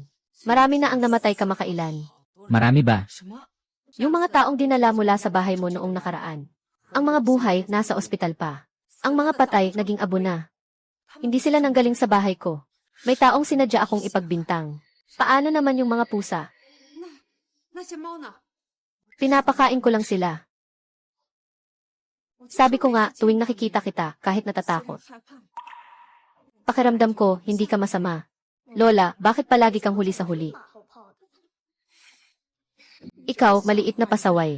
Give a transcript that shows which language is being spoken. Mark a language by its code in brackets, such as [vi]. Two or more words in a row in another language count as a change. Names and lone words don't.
[tl] Marami na ang namatay kamakailan. marami ba? [zh] 什么？ [tl] Yung mga taong dinala mula sa bahay mo noong nakaraan. Ang mga buhay nasa ospital pa. Ang mga patay naging abo na. Hindi sila nanggaling sa bahay ko. May taong sinadya akong ipagbintang. Paano naman yung mga pusa? [zh] 那些猫呢？ [tl] Pinapakain ko lang sila. Sabi ko nga, tuwing nakikita kita, kahit natatakot. [zh] 害怕。 [tl] Pakiramdam ko, hindi ka masama. Lola, bakit palagi kang huli sa huli? Ikaw, maliit na pasaway.